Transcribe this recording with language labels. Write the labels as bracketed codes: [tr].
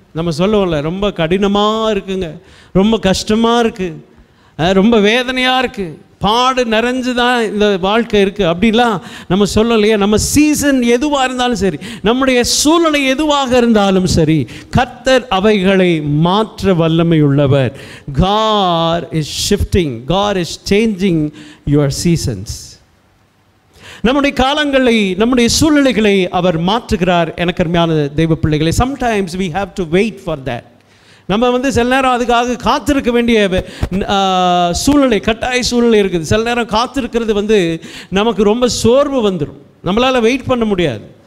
[ta] நம்ம சொல்லுவோம்ல, ரொம்ப கடினமாக இருக்குங்க, ரொம்ப கஷ்டமாக இருக்குது, ரொம்ப வேதனையாக இருக்குது, பாடு நிறைஞ்சு தான் இந்த வாழ்க்கை இருக்குது அப்படிலாம் நம்ம சொல்லலையே. நம்ம சீசன் எதுவாக இருந்தாலும் சரி, நம்முடைய சூழ்நிலை எதுவாக இருந்தாலும் சரி, கர்த்தர் அவைகளை மாற்ற வல்லமை உள்ளவர். [en] God is shifting, God is changing your seasons. [ta] நம்முடைய காலங்களை, நம்முடைய சூழ்நிலைகளை அவர் மாற்றுகிறார். எனக்கு அருமையான தெய்வ பிள்ளைகளை, sometimes [en] we have to wait for that. [ta] நம்ம சில நேரம் அதுக்காக காத்திருக்க வேண்டிய சூழ்நிலை, கட்டாய சூழ்நிலை இருக்குது. சில நேரம் காத்திருக்கிறது நமக்கு ரொம்ப சோர்வு வந்துடும், நம்மளால் வெயிட் பண்ண முடியாது.